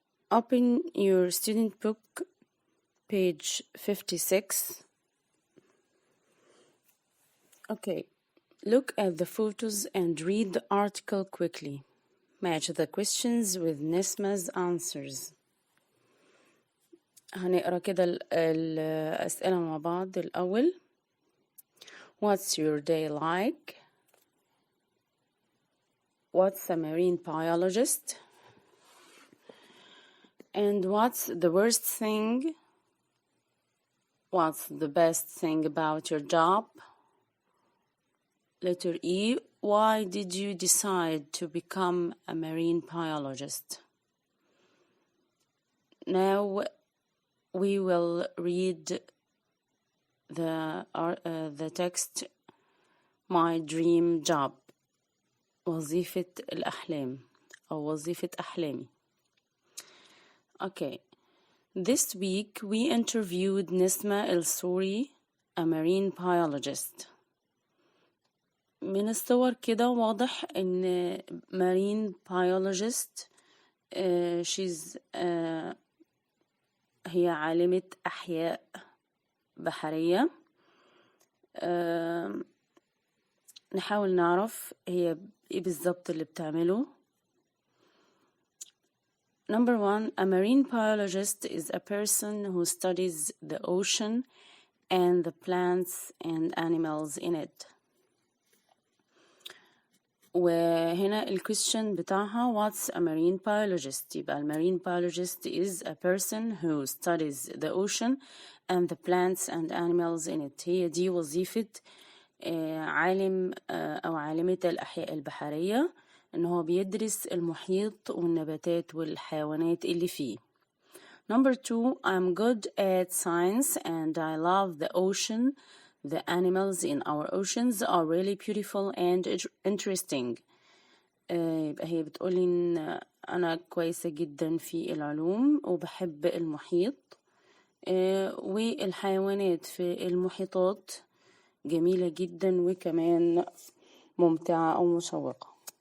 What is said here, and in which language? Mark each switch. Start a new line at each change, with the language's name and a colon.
English: Open your student book, page 56. Okay, look at the photos and read the article quickly. Match the questions with Nesma's answers.
Arabic: هنقرا كده الأسئلة مع بعض. الأول:
English: What's your day like? What's a marine biologist? And what's the worst thing? What's the best thing about your job? Letter E: Why did you decide to become a marine biologist? Now we will read the text. My dream job.
Arabic: وظيفة الأحلام أو وظيفة أحلامي.
English: Okay. This week we interviewed Nesma El-Souri, a marine biologist.
Arabic: من الصور كده واضح إن
English: marine biologist she's
Arabic: هي عالمة أحياء بحرية. نحاول نعرف هي إيه بالظبط اللي بتعمله.
English: Number 1, a marine biologist is a person who studies the ocean and the plants and animals in it.
Arabic: وهنا الكويستشن بتاعها
English: what's a marine biologist.
Arabic: يبقى
English: marine biologist is a person who studies the ocean and the plants and animals in it.
Arabic: هي دي وظيفة عالم أو عالمة الأحياء البحرية، إن هو بيدرس المحيط والنباتات والحيوانات اللي فيه.
English: Number 2, I'm good at science and I love the ocean. The animals in our oceans are really beautiful and interesting.
Arabic: يبقى هي بتقولي إن أنا كويسة جدا في العلوم وبحب المحيط، والحيوانات في المحيطات جميلة جدا وكمان ممتعة أو مشوقة.